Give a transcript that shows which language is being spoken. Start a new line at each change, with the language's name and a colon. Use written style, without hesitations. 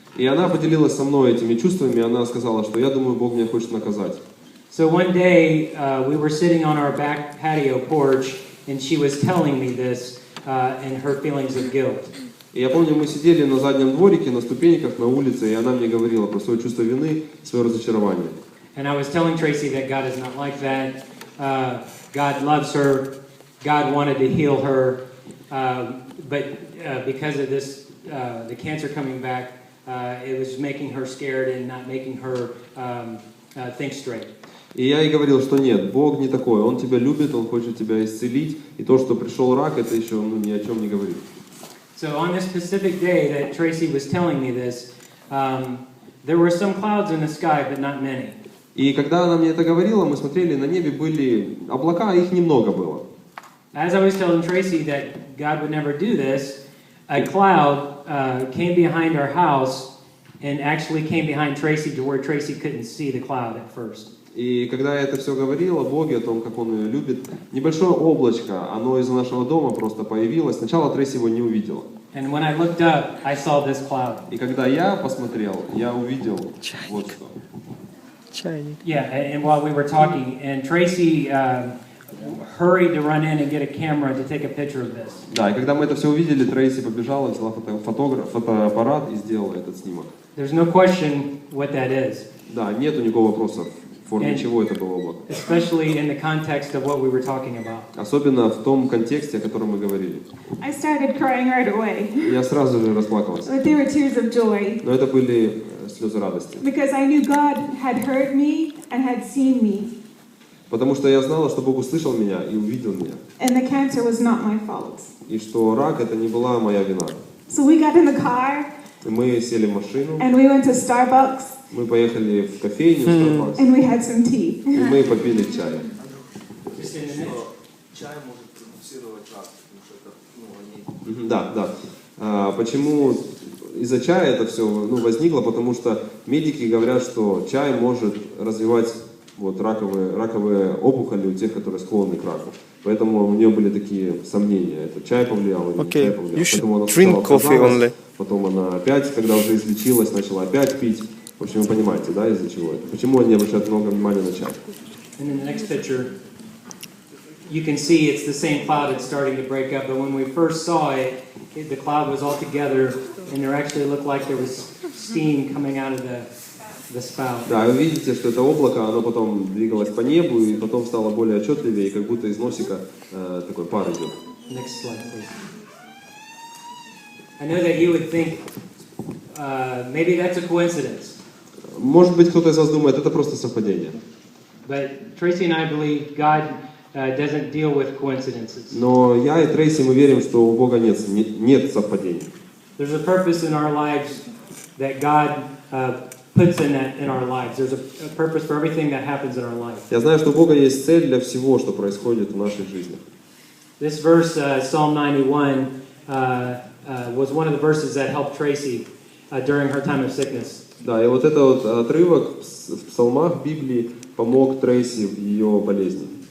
Russian: И она поделилась со мной этими чувствами, она сказала, что я думаю, Бог меня хочет наказать.
English: So one day we were sitting on our back patio porch, and she was telling me this and her feelings of guilt.
Russian: И я помню, мы сидели на заднем дворике, на ступеньках, на улице, и она мне говорила про свое чувство вины, свое разочарование.
English: And I was telling Tracy that God is not like that. God loves her. God wanted to heal her. But because of this, the cancer coming back, it was making her scared and not making her think straight.
Russian: И я ей говорил, что нет, Бог не такой, Он тебя любит, Он хочет тебя исцелить, и то, что пришел рак, это еще ни о чем не говорит.
English: So on this specific day that Tracy was telling me this, there were some clouds in the sky, but not many.
Russian: И когда она мне это говорила, мы смотрели, на небе были облака, их немного было.
English: As I was telling Tracy that God would never do this, a cloud came behind our house and actually came behind Tracy to where Tracy couldn't see the cloud at first.
Russian: И когда я это все говорил о Боге, о том, как Он ее любит, небольшое облачко, оно из нашего дома просто появилось. Сначала Трейси его не увидела.
English: And when I looked up, I saw this cloud.
Russian: И когда я посмотрел, я увидел вот что. Чайник.
English: Yeah, and while we were talking, and Tracy hurried to run in and get a camera to take a picture of this.
Russian: Да, и когда мы это все увидели, Трейси побежала, взяла фотоаппарат и сделала этот снимок.
English: There's no question what that is.
Russian: Да, нету никакого вопроса, в форме чего это было облако.
English: Especially in the context of what we were talking about.
Russian: Особенно в том контексте, о котором мы говорили.
English: I started crying right away.
Russian: Я сразу же расплакалась.
English: But they were tears of joy.
Russian: Но это были слезы радости.
English: Because I knew God had heard me and had seen me.
Russian: Потому что я знала, что Бог услышал меня и увидел меня.
English: And the cancer was not my fault.
Russian: И что рак это не была моя вина.
English: So we got in the car.
Russian: Мы сели в машину.
English: And we went to Starbucks.
Russian: Мы поехали в кофейню, в Starbucks.
English: And we had some tea.
Russian: И мы попили чай. Чай может продуцировать рак, потому что это, Да. Почему из-за чая это все возникло? Потому что медики говорят, что чай может развивать раковые опухоли у тех, которые склонны к раку. Поэтому у нее были такие сомнения. Это чай повлиял или не чай повлиял.
English: You should
Russian: Поэтому она
English: drink coffee only.
Russian: Потом она опять, когда уже излечилась, начала опять пить. В общем, вы понимаете, да, из-за чего это? Почему они обращают много внимания на чай?
English: And in the next picture, you can see it's the same cloud that's starting to break up. But when we first saw it, the cloud was all together, and there actually looked like there was steam coming out of the spout.
Russian: Да, вы видите, что это облако, оно потом двигалось по небу, и потом стало более отчетливее, и как будто из носика такой пар идет.
English: Next slide, please. I know that you would think maybe that's a coincidence.
Russian: Может быть, кто-то из вас думает, это просто совпадение.
English: But Tracy and I believe God doesn't deal with coincidences.
Russian: Но я и Трейси, мы верим, что у Бога нет совпадений.
English: There's a purpose in our lives that God puts in our lives. There's a purpose for everything that happens in our life.
Russian: Я знаю, что у Бога есть цель для всего, что происходит в нашей жизни.
English: This verse, Psalm 91, was one of the verses that helped Tracy during her time of sickness.
Russian: Да, и вот этот вот отрывок в псалмах Библии помог Трейси в ее болезни.